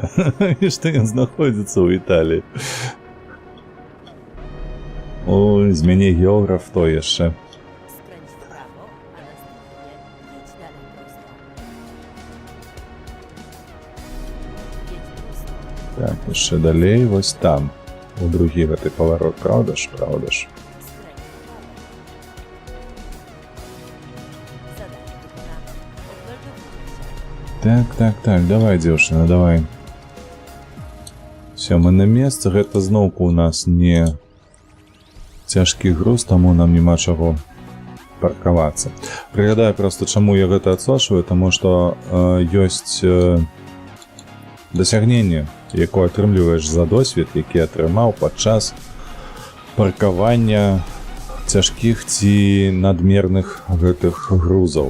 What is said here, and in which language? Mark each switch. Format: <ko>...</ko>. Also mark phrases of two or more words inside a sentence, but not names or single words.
<be>І што ён знаходзіцца ў Італіі. Ой, з мяне географ то яшчэ.</be> <pl>skręć w prawo, a następnie jedź dalej prosto. Jedź prosto.</pl> <be>Так, яшчэ далей, вось там. У другі гэты паварот, правда ж? Правда ж.</be> <pl>Skręć w prawo.</pl> <be>Так, давай, дзяўчына, давай. Все, мы на месцы, гэта зноўку у нас не цяжкі груз, таму нам няма чаго паркавацца. Прыгадаю проста, чаму я гэта адсочваю, таму што ёсць дасягненне, якое атрымліваеш за досвед, які атрымаў падчас паркавання цяжкіх ці надмерных гэтых грузаў.</be>